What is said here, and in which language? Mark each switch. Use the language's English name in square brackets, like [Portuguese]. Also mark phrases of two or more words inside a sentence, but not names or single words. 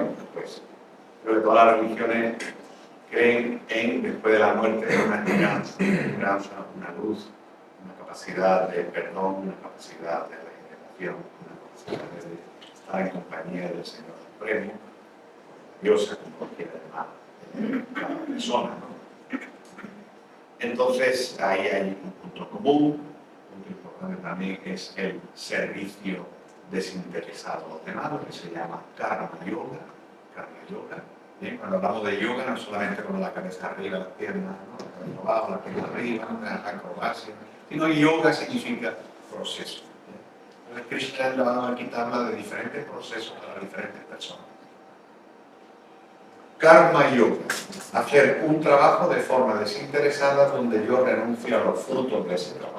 [Spanish] Pues creo que todas las religiones creen en, después de la muerte, una esperanza, una luz, una capacidad de perdón, una capacidad de regeneración, una capacidad de estar en compañía del Señor Supremo, diosa como cualquier demás persona, ¿no? Entonces, ahí hay un punto común. Un punto importante también es el servicio desinteresado a los demás, lo que se llama [Sanskrit] karma yoga. Karma yoga. [Spanish] Bien, cuando hablamos de yoga, no solamente con la cabeza arriba, las piernas, ¿no? La cabeza abajo, la pierna arriba, la acrobacia, sino yoga significa proceso. Entonces, Krishna le va a quitarla de diferentes procesos para diferentes personas. [Sanskrit] Karma yoga, [Spanish] hacer un trabajo de forma desinteresada donde yo renuncio a los frutos de ese trabajo.